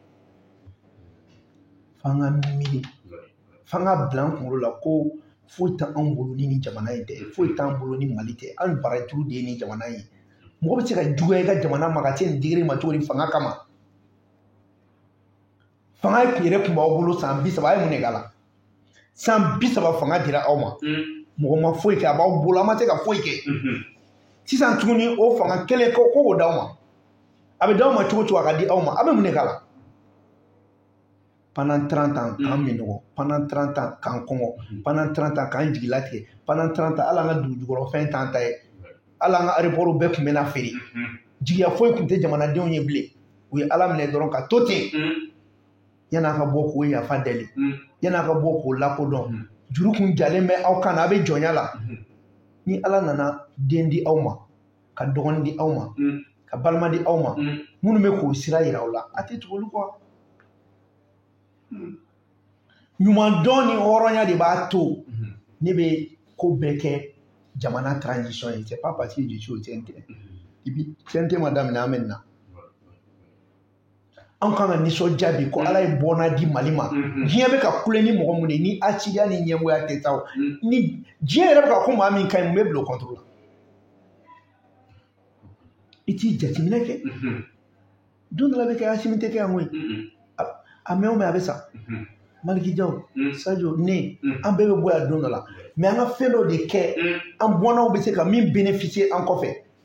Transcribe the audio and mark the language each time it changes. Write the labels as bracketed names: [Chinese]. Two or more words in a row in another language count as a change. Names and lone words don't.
[Bambara] f'an ka miiri f'an ka bila an kunkolo la ko foyi t'an bolo ni jamana in tɛ foyi t'an bolo ni Mali tɛ an barajuru de ye ni jamana in mɔgɔ bɛ se ka juguya i ka jamana ma ka se nin digiri ma cogo di fanga kama fanga yɛrɛ tun b'aw bolo san 30 a ye mun de k'a la san 30 fanga dira aw ma mɔgɔ ma foyi kɛ a b'aw bolo a ma se ka foyi kɛ sisan tuguni o fanga kelen ko k'o d'aw ma a bɛ d'aw ma cogo cogo a ka di aw ma a bɛ mun de k'a la [French] pendant 30 ans [Bambara] k'an minɔgɔ [French] pendant 30 ans [Bambara] k'an kɔngɔ [French] pendant 30 ans [Bambara] k'an jigi latigɛ [French] pendant 30 ans [Bambara] hali an ka dugujukɔrɔfɛn t'an ta ye hali an ka aéroport bɛɛ tun bɛ na feere jigiya foyi tun tɛ jamanadenw ye bilen u ye Ala minɛ dɔrɔn ka to ten yan'a ka bɔ k'o yafa deli yan'a ka bɔ k'o lakodɔn juru kun jalen bɛ aw kan na a bɛ jɔnya la ni Ala nana den di aw ma ka dɔgɔnin di aw ma ka balima di aw ma minnu bɛ k'o sira yira aw la a tɛ tugu olu kɔ ɲuman dɔn ni hɔrɔnya de b'a to ne bɛ ko bɛɛ kɛ jamana transition ye [French] c'est pas parce que je suis au CNT et puis [Bambara] CNT ma daminɛ an bɛ na an kan ka nisɔndiya bi ko Ala ye bɔnna di Mali ma diɲɛ bɛ ka kule ni mɔgɔ mun ye ni asidiya ni ɲɛngoya tɛ taa ni diɲɛ yɛrɛ bɛ ka ko maa min ka ɲi mun bɛ bila o contre la i t'i jateminɛ kɛ don dɔ la bɛ kɛ Asimi tɛ kɛ yan koyi a mɛn o mɛn a bɛ sa Maliki Jaw Sadio ne an bɛɛ bɛ bɔ yan don dɔ la mais an ka fɛn dɔ de kɛ an bɔnnaw bɛ se ka min bénéficier an kɔfɛ